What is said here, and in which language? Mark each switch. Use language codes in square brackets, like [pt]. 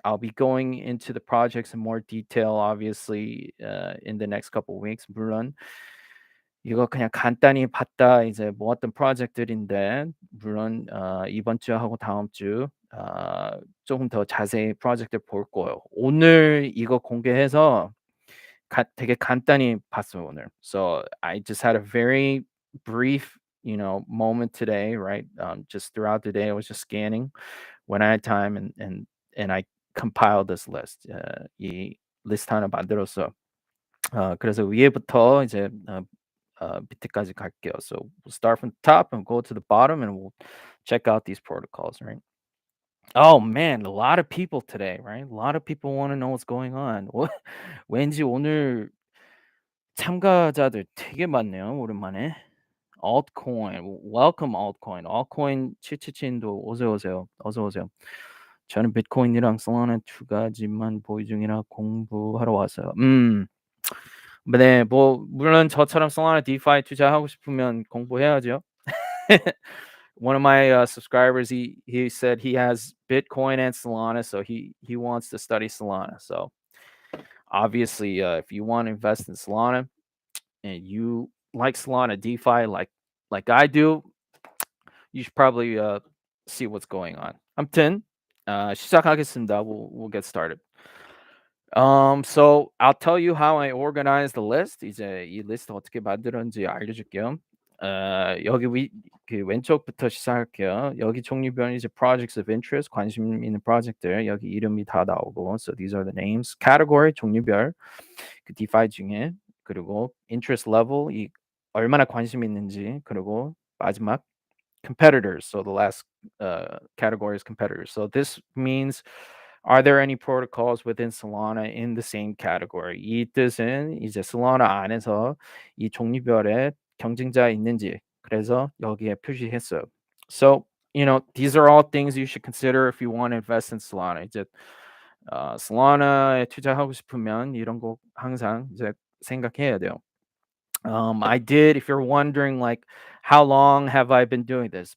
[en] I'll be going into the projects in more detail, obviously, in the next couple of weeks. [ko] 물론 이거 그냥 간단히 봤다 이제 모았던 프로젝트들인데 물론 이번 주하고 다음 주 조금 더 자세히 프로젝트를 볼 거예요. 오늘 이거 공개해서 되게 간단히 봤어요 오늘. [en] So I just had a very brief, moment today, right? Just throughout the day, I was just scanning when I had time, and I compiled this list. [ko] 이 리스트 하나 만들었어. 그래서 위에부터 이제 밑에까지 갈게요. [en] So we'll start from the top and go to the bottom, and we'll check out these protocols, right? Oh man, a lot of people today, right? A lot of people want to know what's going on. [ko] 왠지 오늘 참가자들 되게 많네요. 오랜만에. Altcoin, [en] welcome [ko] altcoin. altcoin 777도 어서 오세요. 어서 오세요. 저는 비트코인이랑 솔라나 두 가지만 보유 중이라 공부하러 왔어요. 네. 뭐 물론 저처럼 솔라나 디파이 투자하고 싶으면 공부해야죠. [en] One of my subscribers, he said he has Bitcoin and Solana, so he wants to study Solana. So obviously, if you want to invest in Solana and you like Solana DeFi like I do, you should probably see what's going on. [ko] 아무튼 시작하겠습니다. [en] We'll get started. So I'll tell you how I organize the list. [ko] 이제 이 리스트 어떻게 만들었는지 알려줄게요. 여기 그 왼쪽부터 시작할게요. 여기 종류별은 이제 [en] projects of interest, [ko] 관심 있는 프로젝트들 여기 이름이 다 나오고, [en] so these are the names. [ko] category 종류별 그 DeFi 중에, 그리고 interest level 이 얼마나 관심 있는지, 그리고 마지막 competitors. [en] So the last category is competitors. So this means, are there any protocols within Solana in the same category? [ko] 이 뜻은 이제 Solana 안에서 이 종류별의 경쟁자 있는지, 그래서 여기에 표시했어요. [en] So these are all things you should consider if you want to invest in Solana. [ko] 이제 Solana에 투자하고 싶으면 이런 거 항상 이제 생각해야 돼요. [en] I did. If you're wondering, like, how long have I been doing this?